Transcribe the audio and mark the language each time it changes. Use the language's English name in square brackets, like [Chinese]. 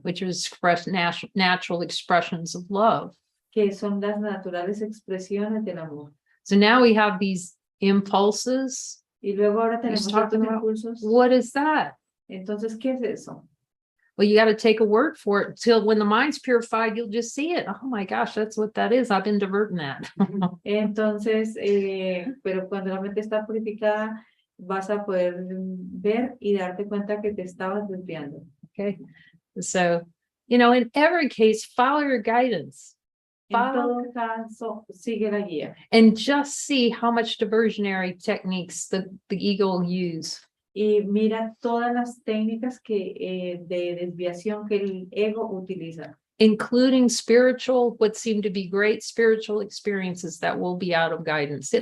[English] Which is natural expressions of love. [Spanish] Que son las naturales expresiones del amor. [English] So now we have these impulses. [Spanish] Y luego ahora tenemos estos impulsos. [English] What is that? [Spanish] Entonces, ¿qué es eso? [English] Well, you got to take a word for it till when the mind's purified, you'll just see it. Oh my gosh, that's what that is. I've been diverting that. [Spanish] Entonces, pero cuando la mente está purificada, vas a poder ver y darte cuenta que te estabas desviando. [English] Okay. So, in every case, follow your guidance. [Spanish] En todo caso, sigue la guía. [English] And just see how much diversionary techniques the ego will use. [Spanish] Y mira todas las técnicas de desviación que el ego utiliza. [English] Including what seem to be great spiritual experiences that will be out of guidance.